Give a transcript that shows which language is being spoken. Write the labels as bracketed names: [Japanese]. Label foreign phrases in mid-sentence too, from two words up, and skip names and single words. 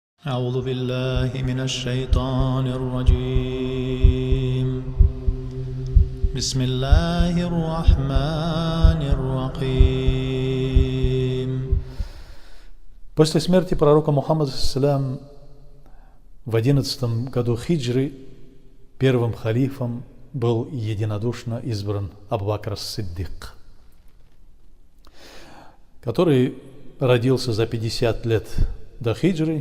[Arabic] أعوذ بالله من الشيطان الرجيم بسم الله الرحمن الرحيم. [Russian] После смерти пророка Мухаммада ﷺ в 11 году хиджры первым халифом был единодушно избран Абу Бакр ас-Сиддик, который родился за 50 лет до хиджры.